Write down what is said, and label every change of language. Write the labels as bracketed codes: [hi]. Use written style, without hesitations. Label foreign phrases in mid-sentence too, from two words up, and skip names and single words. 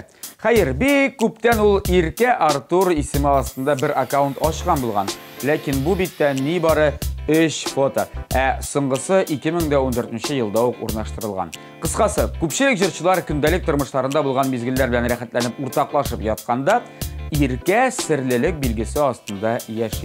[tt] Хайыр, бик күптән ул Ирке Артур исеме астында бір аккаунт ашқан булган. Ләкин бу биттә ни бары 3 фото. Соңгысы 2014 елда ук урнаштырылган. Кыскасы, күпчелек жырчылар көндәлек тормышларында булган мизгелләр белән рәхәтләнеп уртаклашып ятканда, Ирке серлелек билгесе астында яши.